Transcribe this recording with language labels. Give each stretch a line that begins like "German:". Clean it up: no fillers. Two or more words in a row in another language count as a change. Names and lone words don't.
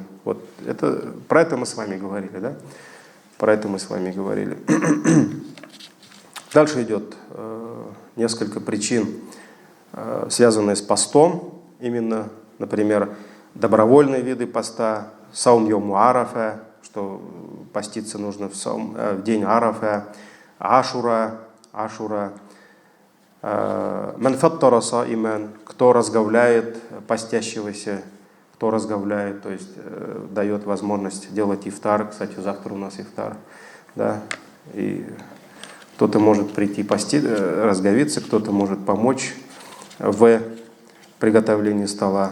Russian: Вот про это мы с вами говорили, да? Дальше идет несколько причин, связанные с постом. Именно, например, добровольные виды поста,
Arabic: صوم يوم عرفة,
Russian: что поститься нужно в день арафа, ашура,
Arabic: من فطر صائما,
Russian: кто разговляет постящегося, то есть дает возможность делать ифтар. Кстати, завтра у нас ифтар, да, и кто-то может прийти разговиться, кто-то может помочь в приготовлении стола.